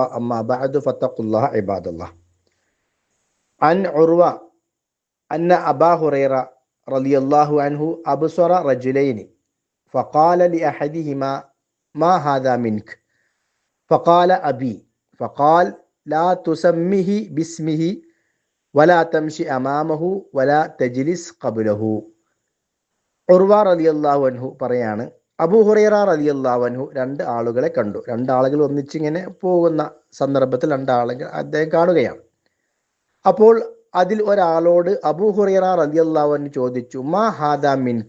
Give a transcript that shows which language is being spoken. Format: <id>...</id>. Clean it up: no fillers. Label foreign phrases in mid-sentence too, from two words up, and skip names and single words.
<ar>أما بعد فاتقوا الله عباد الله. عن عروة أن أبا هريرة رضي الله عنه أبصر رجلين فقال لأحدهما ما هذا منك؟ فقال أبي. فقال لا تسمه باسمه ولا تمشي أمامه ولا تجلس قبله.</ar> <ml>ഉർവ</ml> <ar>رضي الله عنه</ar> <ml>പറയാണ്, അബൂ ഹുറൈറ</ml> <ar>رضي الله عنه</ar> <ml>രണ്ട് ആളുകളെ കണ്ടു. രണ്ടാളുകൾ ഒന്നിച്ചിങ്ങനെ പോകുന്ന സന്ദർഭത്തിൽ രണ്ടാളുകൾ അദ്ദേഹം കാണുകയാണ്. അപ്പോൾ അതിൽ ഒരാളോട് അബൂ ഹുറൈറ</ml> <ar>رضي الله عنه</ar> <ml>ചോദിച്ചു,</ml> <ar>ما هذا منك?</ar>